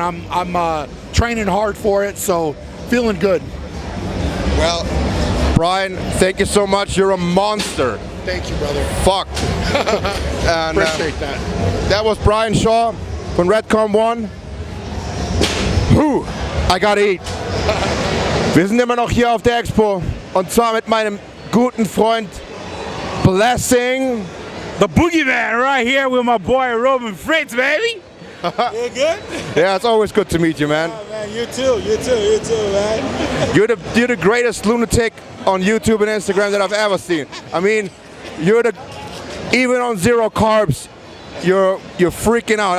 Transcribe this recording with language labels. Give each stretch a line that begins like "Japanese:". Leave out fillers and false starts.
English: I'm training hard for it, so feeling good. Well, Brian, thank you so much. You're a monster. Thank you, brother. Fuck. And, Appreciate that. That was Brian Shaw von Redcon 1. I gotta eat.
German: Wir sind immer noch hier auf der Expo und zwar mit meinem guten Freund Blessing.
English: The boogeyman right here with my boy Robin Fritz, baby. You good? Yeah, it's always good to meet you, man. Oh, man, you too, man. You're the greatest lunatic on YouTube and Instagram that I've ever seen. I mean, even on zero carbs, you're freaking out.